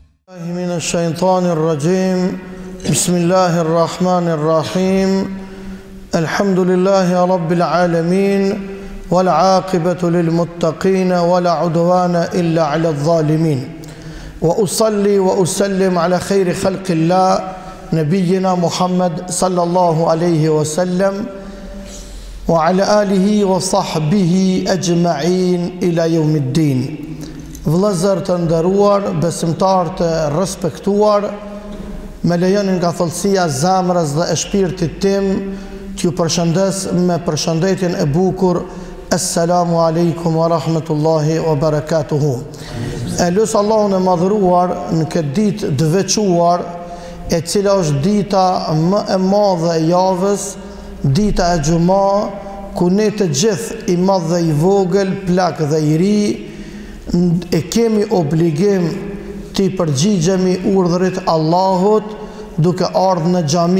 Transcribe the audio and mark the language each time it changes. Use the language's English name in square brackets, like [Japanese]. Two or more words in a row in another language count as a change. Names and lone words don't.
[Arabic] من الشيطان الرجيم بسم الله الرحمن الرحيم الحمد لله رب العالمين والعاقبة للمتقين ولا عدوان إلا على الظالمين وأصلي وأسلم على خير خلق الله نبينا محمد صلى الله عليه وسلم وعلى آله وصحبه أجمعين إلى يوم الدين. [Albanian] Vëllezër të nderuar, besimtar të respektuar, me lejonin nga thellësia e zemrës dhe e shpirtit tim t'ju përshëndes me përshëndetjen e bukur [Arabic] السلام عليكم ورحمة الله وبركاته. [Albanian] E lusë Allahun e madhëruar në këtë ditë të veçuar, e cila është dita më e madhe e javës, dita e Xuma, ku ne të gjithë, i madh dhe i vogël, plak dhe i ri, e kemi obligim të i përgjigjemi urdhrit Allahut duke ardhur në xhami.